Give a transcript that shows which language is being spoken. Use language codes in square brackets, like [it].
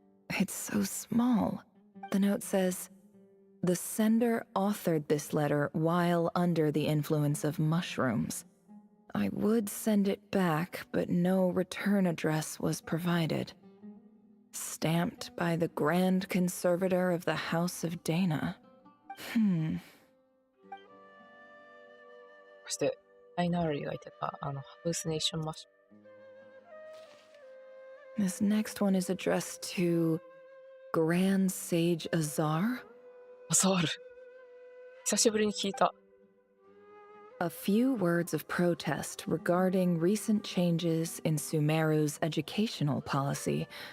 [en] It's so small. The note says, "The sender authored this letter while under the influence of mushrooms. I would send it back, but no return address was provided. Stamped by the Grand Conservator of the House of Dana." [ja] そして、アイナーリーが言ってた、ハウスネーションマッシュ。 [en] This next one is addressed to Grand Sage Azar. [ja] アザール。久しぶりに聞いた。 [en] A few words of protest regarding recent changes in Sumeru's educational policy.